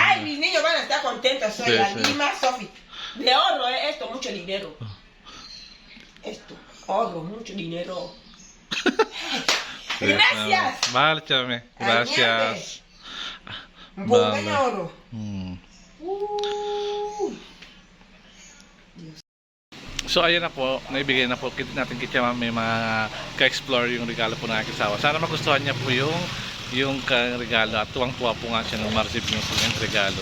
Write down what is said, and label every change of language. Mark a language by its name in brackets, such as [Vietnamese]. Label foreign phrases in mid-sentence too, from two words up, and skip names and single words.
[Spanish] Ay, mis niños van a estar contentos. Soy Sí, la sí. Lima, Sofi. De ahorro, esto, mucho dinero. Esto, ahorro, mucho dinero. Sí, Gracias. Vale, Chamame. Gracias. Buen Vale. ahorro. [English] So ayan [Filipino] na po, naibigay na po natin kay Chamame mga ka-explore yung regalo po ng aking asawa. Sana magustuhan niya po yung regalo at tuwang-tuwa po nga siya nung ma-receive yung kanyang regalo.